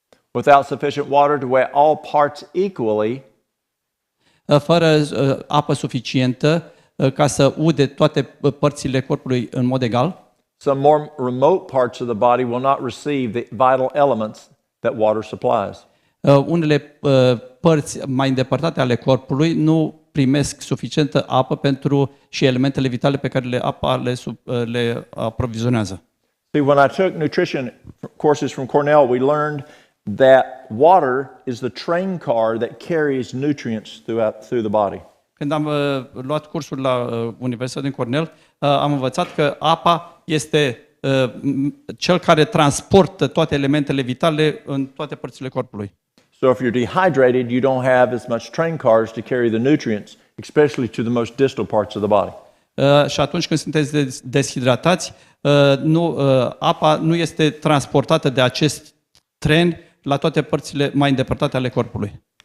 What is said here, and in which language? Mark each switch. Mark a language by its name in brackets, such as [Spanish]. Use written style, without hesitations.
[English] Without sufficient water to wet all parts equally, [Romanian] Fără apă suficientă ca să ude toate părțile corpului în mod egal, [English] some more remote parts of the body will not receive the vital elements that water supplies. [Romanian] unele părți mai îndepărtate ale corpului nu primesc suficientă apă pentru și elementele vitale pe care apa le aprovizionează. [English] See, when I took nutrition courses from Cornell, we learned that water is the train car that carries nutrients through the body. [Romanian] Când am luat cursul la Universitatea din Cornell, am învățat că apa este cel care transportă toate elementele vitale în toate părțile corpului. [English] So if you're dehydrated, you don't have as much train cars to carry the nutrients, especially to the most distal parts of the body. [Romanian] Și atunci când sunteți deshidratați, apa nu este transportată de acest tren la toate părțile mai îndepărtate ale corpului.